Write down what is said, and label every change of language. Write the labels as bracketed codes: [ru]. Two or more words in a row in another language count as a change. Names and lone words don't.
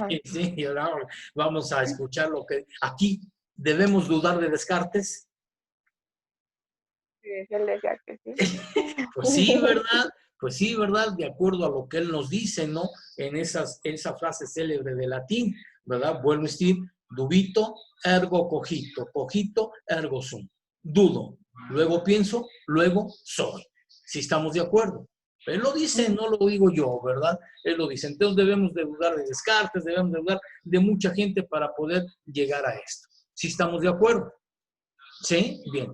[es] Sí, y ahora vamos a escuchar lo que aquí debemos dudar de Descartes. Sí, es el Descartes, ¿sí? Pues sí, ¿verdad? De acuerdo a lo que él nos dice, ¿no? En esa frase célebre de latín, ¿verdad? Vuelvo a decir, [la] dubito ergo cogito ergo sum. [es] Dudo, luego pienso, luego soy. Si estamos de acuerdo. Él lo dice, no lo digo yo, ¿verdad? Él lo dice. Entonces debemos de dudar de Descartes, debemos de dudar de mucha gente para poder llegar a esto. Si estamos de acuerdo. ¿Sí? Bien.